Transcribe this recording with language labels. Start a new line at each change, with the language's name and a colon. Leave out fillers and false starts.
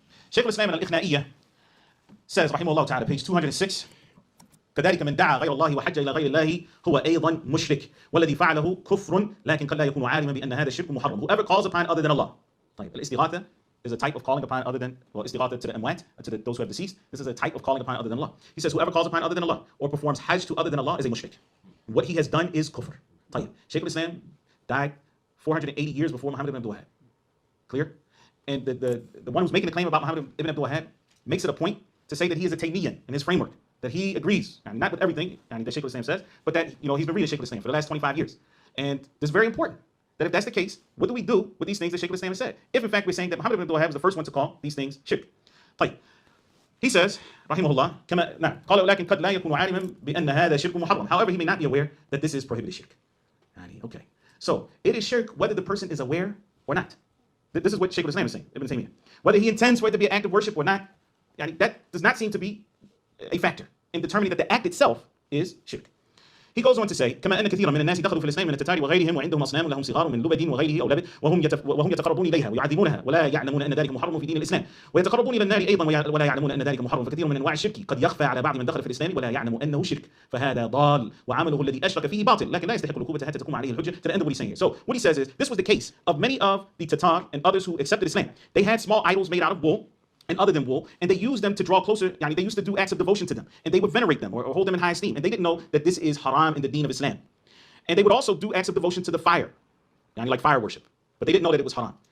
English: Shaykh al-Islam al-Ikhna'iyyah says,
Arabic: رحمه الله تعالى,
English: page 206,
Arabic: كذلك من دعا غير الله وحج إلى غير الله هو أيضا مشرك والذي فعله كفر لكن قد لا يكون عالما بأن هذا الشرك محرم.
English: Whoever calls upon other than Allah.
Arabic: طيب.
English: Al-Istigatha is a type of calling upon other than, well, Istigatha to the amwat, those who have deceased. This is a type of calling upon other than Allah. He says whoever calls upon other than Allah or performs hajj to other than Allah is a mushrik. What he has done is kufr.
Arabic: طيب.
English: Shaykh al-Islam died 480 years before Muhammad ibn Abdul Wahhab. Clear? And the one who's making the claim about Muhammad ibn Abdul Wahhab makes it a point to say that he is a Taymiyyah in his framework, that he agrees, and not with everything that Shaykh al-Islam says, but that he's been reading Shaykh al-Islam for the last 25 years. And this is very important, that if that's the case, what do we do with these things that Shaykh al-Islam has said? If in fact we're saying that Muhammad ibn Abdul Wahhab is the first one to call these things shirk.
Arabic: طيب.
English: He says, rahimahullah,
Arabic: كما نعم قال ولكن قد لا يكون عالما بأن هذا شرك محرم.
English: However, he may not be aware that this is prohibited shirk. Okay. So it is shirk whether the person is aware or not. This is what Shaykh al-Islam is saying, Ibn Taymiyyah. Whether he intends for it to be an act of worship or not, that does not seem to be a factor in determining that the act itself is shirk. He goes on to say,
Arabic: كما أن كثيرا من الناس دخلوا في الإسلام من التتار وغيرهم وعندهم أصنام لهم صغار من لبد وغيره أو لبد وهم يتقربون إليها ويعظمونها ولا يعلمون أن ذلك محرم في دين الإسلام ويتقربون إلى النار أيضا ولا يعلمون أن ذلك محرم. فكثير من أنواع الشرك قد يخفى على بعض من دخل في الإسلام ولا يعلم أنه شرك فهذا ضال وعمله الذي أشرك فيه باطل لكن لا يستحق العقوبة حتى تقوم عليه الحجة.
English: To the end of what he's saying here. So what he says is, this was the case of many of the Tatar and others who accepted Islam. They had small idols made out of wool and other than wool, and they used them to draw closer, they used to do acts of devotion to them, and they would venerate them or hold them in high esteem, and they didn't know that this is haram in the deen of Islam. And they would also do acts of devotion to the fire, like fire worship, but they didn't know that it was haram.